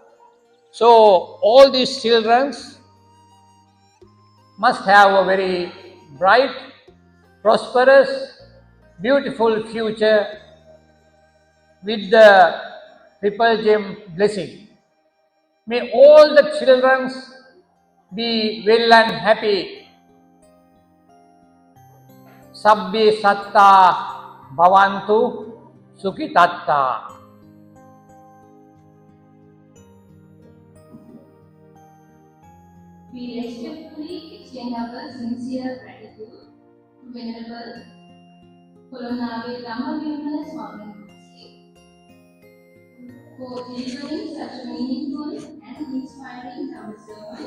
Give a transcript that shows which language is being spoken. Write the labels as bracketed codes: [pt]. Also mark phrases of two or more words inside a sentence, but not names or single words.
[en] So, all these children must have a very bright, prosperous, beautiful future with the triple gem blessing. May all the children be well and happy. [pi] Sabbe satta bhavantu sukhitatta. [en] We respectfully extend our sincere gratitude to Venerable Kolonnawe Dhammawimala for delivering such a meaningful and inspiring Dharma sermon.